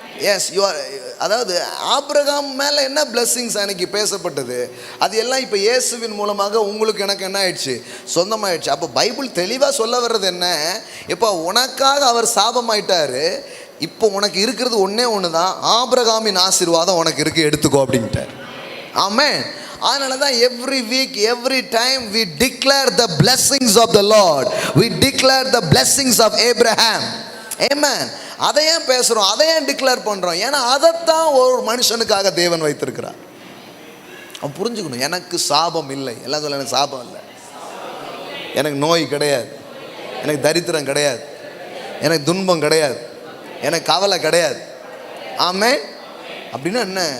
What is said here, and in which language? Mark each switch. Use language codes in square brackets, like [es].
[ta] S, அதாவது Abraham மேலே என்ன பிளெஸ்ஸிங்ஸ் அன்னைக்கு பேசப்பட்டது, அது எல்லாம் இப்போ இயேசுவின் மூலமாக உங்களுக்கு எனக்கு என்ன ஆயிடுச்சு? சொந்தமாயிடுச்சு. அப்போ பைபிள் தெளிவாக சொல்ல வர்றது என்ன? இப்போ உனக்காக அவர் சாபமாயிட்டாரு, இப்போ உனக்கு இருக்கிறது ஒன்றே ஒன்று தான், ஆபிரகாமின் ஆசீர்வாதம் உனக்கு இருக்குது, எடுத்துக்கோ அப்படின்ட்டார். ஆமென். அதனால தான் [en] Every week every time we declare the blessings of the Lord, we declare the blessings of Abraham. Amen. [ta] அதை ஏன் பேசுகிறோம், அதை ஏன் டிக்ளேர் பண்ணுறோம்? ஏன்னா அதைத்தான் ஒரு மனுஷனுக்காக தேவன் வைத்திருக்கிறார். அவன் புரிஞ்சுக்கணும், எனக்கு சாபம் இல்லை. எல்லாம் சொல்ல, எனக்கு சாபம் இல்லை, எனக்கு நோய் கிடையாது, எனக்கு தரித்திரம் கிடையாது, எனக்கு துன்பம் கிடையாது, எனக்கு கவலை கிடையாது. ஆமென். அப்படின்னா என்ன?